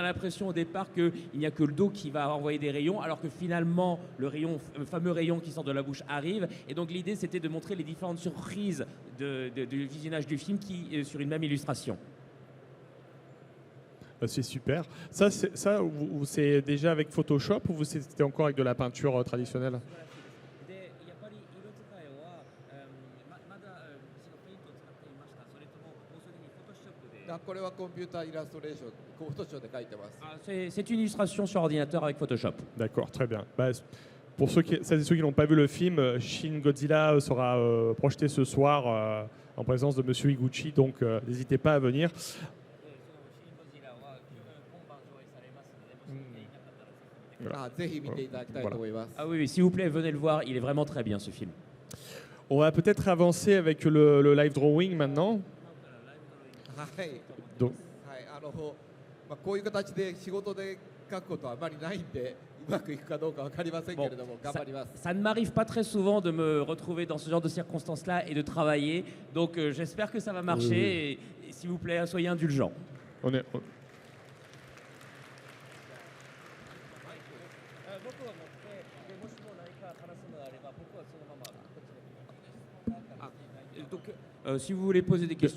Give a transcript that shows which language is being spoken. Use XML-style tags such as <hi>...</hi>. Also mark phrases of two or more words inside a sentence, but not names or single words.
<fr>On a l'impression au départ qu'il n'y a que le dos qui va envoyer des rayons, alors que finalement, le fameux rayon qui sort de la bouche arrive. Et donc, l'idée, c'était de montrer les différentes surprises du visionnage du film sur une même illustration. C'est super. Ça, c'est déjà avec Photoshop ou c'était encore avec de la peinture traditionnelle?</fr> <ja>でやっぱり色使いは、まだそのペイントを使っていました。それとももうすでにフォトショップで。これはコンピューターイラストレーション、フォトショーで描いてます。</ja> <fr>C'est une illustration sur ordinateur avec Photoshop. D'accord, très bien. Bah, pour celles et ceux qui n'ont pas vu le film, Shin Godzilla sera projeté ce soir en présence de Monsieur Higuchi, donc n'hésitez pas à venir.</fr> <ja>そのシン・ゴジラは今晩上映されますので、もし見ていなかったらぜひ見てください。ぜひ見ていただきたいと思います。</ja> <fr>Ah oui, oui, s'il vous plaît, venez le voir. Il est vraiment très bien ce film. On va peut-être avancer avec le</fr> <en>live drawing</en> <fr>maintenant.</fr> <ja>はい。</ja> <fr>Donc,</fr> <ja>こういう形で仕事で書くことはあまりないんで、うまくいくかどうかわかりませんけれども、頑張ります。</ja> <fr>Ça ne m'arrive pas très souvent de me retrouver dans ce genre de circonstances-là et de travailler. Donc j'espère que ça va marcher. Et s'il vous plaît, soyez indulgents. on est, Donc, si vous voulez poser des questions</fr>